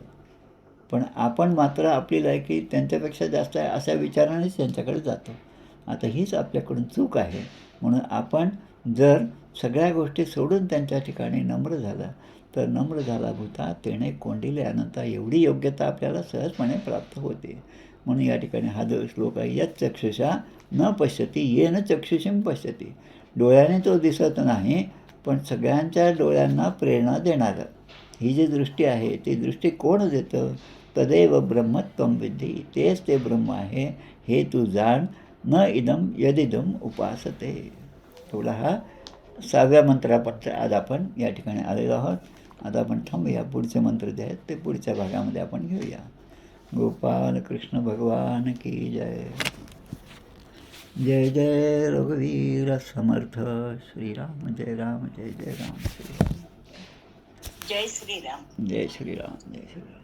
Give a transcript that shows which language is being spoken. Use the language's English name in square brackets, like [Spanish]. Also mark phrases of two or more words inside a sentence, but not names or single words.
[Marathi] पण आपण मात्र आपली लायकी त्यांच्यापेक्षा जास्त आहे अशा विचारानेच त्यांच्याकडे जातो. आता हीच आपल्याकडून चूक आहे. म्हणून आपण जर सगळ्या गोष्टी सोडून त्यांच्या ठिकाणी नम्र झाला तर नम्र झाला भूता तेणे कोंडिले अनंता एवढी योग्यता आपल्याला सहजपणे प्राप्त होते. म्हणून या ठिकाणी हा जो श्लोक आहे, [Sanskrit] यत् चक्षुषा न पश्यती येन चक्षुषीं पश्यती. [Marathi] डोळ्याने तो दिसत नाही पण सगळ्यांच्या डोळ्यांना प्रेरणा देणारं ही जी दृष्टी आहे ती दृष्टी कोण देतं? [Sanskrit] तदेव ब्रह्मत्वं विद्धी, [Marathi] तेच ते ब्रह्म आहे हे तू जाण. [Sanskrit] न इदम यदिदम उपासते. [Marathi] थोडा हा 6व्या मंत्रापर्यंत आज आपण या ठिकाणी आलेलो आहोत. आता आपण थांबूया. पुढचे मंत्र जे आहेत ते पुढच्या भागामध्ये आपण घेऊया. [Hindi] गोपाल कृष्ण भगवान की जय. [Marathi] जय जय रघुवीर समर्थ. श्रीराम जय राम जय जय राम. श्रीराम जय श्रीराम. जय श्रीराम जय श्रीराम.